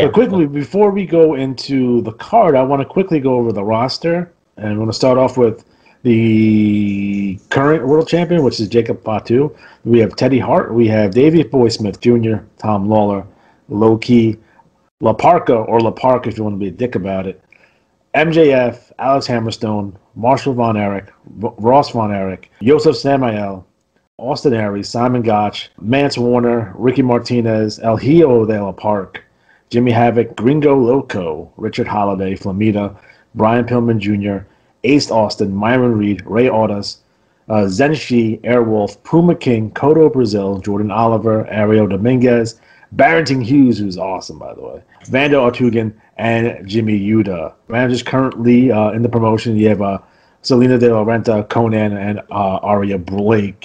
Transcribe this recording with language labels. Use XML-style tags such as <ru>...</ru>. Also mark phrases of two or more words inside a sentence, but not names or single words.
<en>But quickly, before we go into the card, I want to quickly go over the roster. And I'm going to start off with the current world champion, which is Jacob Fatu. We have Teddy Hart. We have Davey Boy Smith Jr., Tom Lawler, Low-Key, La Parka, or La Park if you want to be a dick about it, MJF, Alex Hammerstone, Marshall Von Erich, Ross Von Erich, Joseph Samael, Austin Aries, Simon Gotch, Mance Warner, Ricky Martinez, El Hijo de La Park, Jimmy Havoc, Gringo Loco, Richard Holiday, Flamita, Brian Pillman Jr., Ace Austin, Myron Reed, Ray Audas, Zenshi, Airwolf, Puma King, Cotto Brazil, Jordan Oliver, Ariel Dominguez, Barrington Hughes, who's awesome, by the way, Vando Artugan, and Jimmy Yuta. Managers currently in the promotion, you have Selena De La Renta, Conan, and Aria Blake.</en>